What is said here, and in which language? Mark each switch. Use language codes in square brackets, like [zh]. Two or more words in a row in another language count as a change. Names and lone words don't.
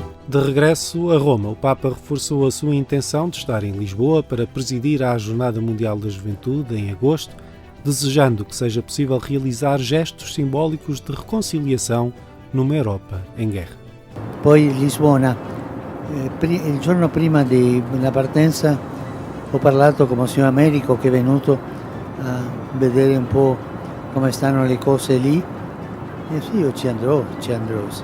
[pt] De regresso a Roma, o Papa reforçou a sua intenção de estar em Lisboa para presidir à Jornada Mundial da Juventude em agosto, desejando que seja possível realizar gestos simbólicos de reconciliação numa Europa em guerra. [it] Poi Lisbona, il giorno prima della partenza ho parlato con Monsignor Americo che è venuto a vedere un po' come stanno le cose lì e sì, io ci andrò sì.